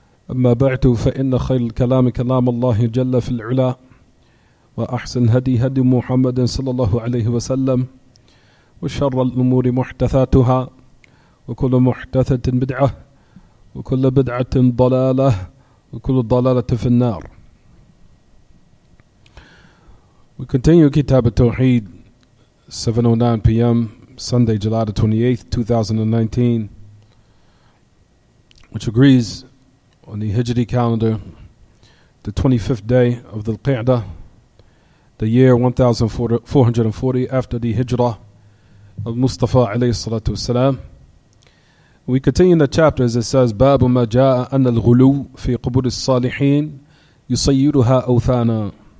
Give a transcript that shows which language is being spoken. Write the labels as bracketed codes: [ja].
[ar] أما بعد، فإن خير الكلام كلام الله جل في العلا، وأحسن هدي محمد صلى الله عليه وسلم، وشر الأمور محدثاتها، وكل محدثة بدعة، وكل بدعة ضلالة، وكل ضلالة في النار. [en] We continue Kitaab At-Tawheed, 7:09 p.m., Sunday, July the 28th, 2019, which agrees on the Hijri calendar, the 25th day of the Qa'dah, the year 1440 after the Hijrah of Mustafa alayhi salatu wasalam. We continue in the chapter as it says, [ar] باب ما جاء أن الغلو في قبور الصالحين يصيرها أوثانا.